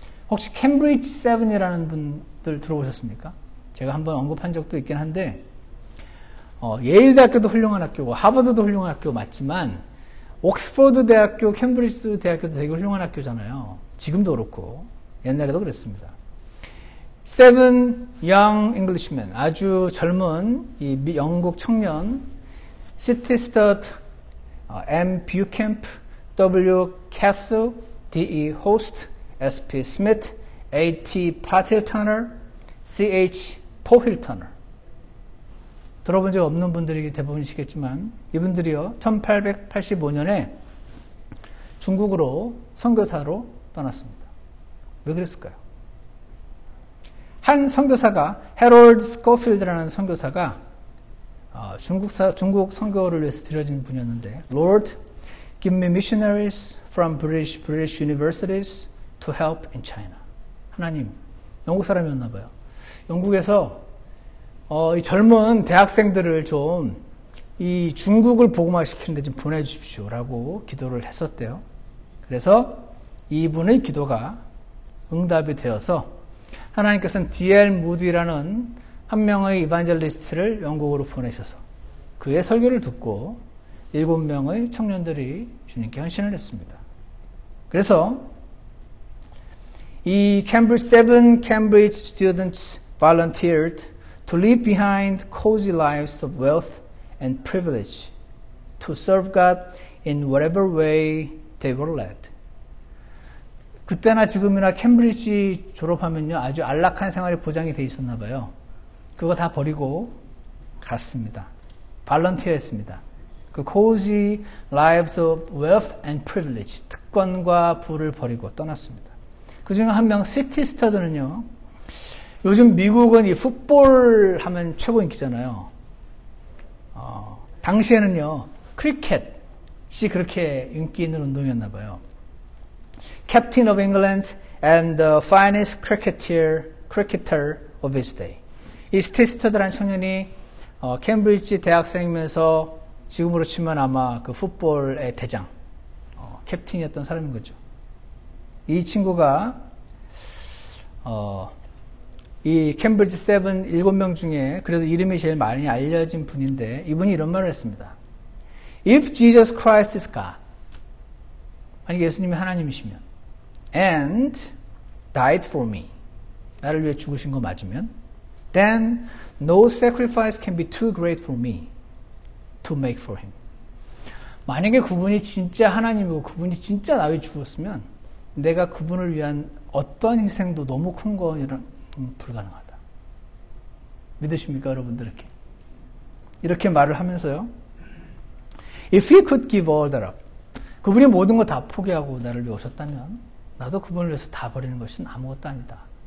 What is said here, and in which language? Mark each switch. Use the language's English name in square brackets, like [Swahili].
[Korean] 혹시 캠브리지 7이라는 분들 들어보셨습니까? 제가 한번 언급한 적도 있긴 한데 예일 대학교도 훌륭한 학교고 하버드도 훌륭한 학교 맞지만 옥스퍼드 대학교, 캠브리지 대학교도 되게 훌륭한 학교잖아요. 지금도 그렇고 옛날에도 그랬습니다. [English] Seven young Englishmen, [Korean] 아주 젊은 이 영국 청년 City Stud, M. [English] Bucamp, W. Castle, D. E. Host, S. P. Smith, A. T. Patil Turner, C. H. Pohil Turner. [Korean] 들어본 적 없는 분들이 대부분이시겠지만 이분들이요 1885년에 중국으로 선교사로 떠났습니다. 왜 그랬을까요? 한 선교사가 해롤드 스코필드라는 선교사가 중국 선교를 위해서 들여진 분이었는데 [English] Lord, give me missionaries from British universities to help in China. [Korean] 하나님, 영국 사람이었나 봐요. 영국에서 이 젊은 대학생들을 좀 이 중국을 복음화시키는 데 좀 보내주십시오라고 기도를 했었대요. 그래서 이분의 기도가 응답이 되어서 하나님께서는 D.L. 무디라는 한 명의 이반젤리스트를 영국으로 보내셔서 그의 설교를 듣고 7명의 청년들이 주님께 헌신을 했습니다. 그래서 이 [English] seven Cambridge students volunteered to leave behind cozy lives of wealth and privilege to serve God in whatever way they were led. [Korean] 그때나 지금이나 캠브리지 졸업하면요 아주 안락한 생활이 보장이 돼 있었나 봐요. 그거 다 버리고 갔습니다. 발런티어 했습니다. 그 [English] cozy lives of wealth and privilege, [Korean] 특권과 부를 버리고 떠났습니다. 그 중에 한 명 시티 스타드는요, 요즘 미국은 이 풋볼 하면 최고 인기잖아요. 당시에는요, 크리켓이 그렇게 인기 있는 운동이었나 봐요. [English] Captain of England and the finest cricketer of his day. [Korean] 이 스테이스터드라는 청년이 캠브리지 대학생이면서 지금으로 치면 아마 그 풋볼의 대장, 캡틴이었던 사람인 거죠. 이 친구가 이 캠브리지 7명 중에 그래도 이름이 제일 많이 알려진 분인데 이분이 이런 말을 했습니다. [English] If Jesus Christ is God, [Korean] 만약 예수님이 하나님이시면 [English] and died for me, [Korean] 나를 위해 죽으신 거 맞으면 [English] then no sacrifice can be too great for me to make for him. [Korean] 만약에 그분이 진짜 하나님이고 그분이 진짜 나를 위해 죽었으면 내가 그분을 위한 어떤 희생도 너무 큰 거는 불가능하다. 믿으십니까, 여러분들? 이렇게 말을 하면서요. [English] If he could give all that up, [Korean] 그분이 모든 거 다 포기하고 나를 위해 오셨다면 나도 그분을 위해서 다 버리는 것은 아무것도 아니다.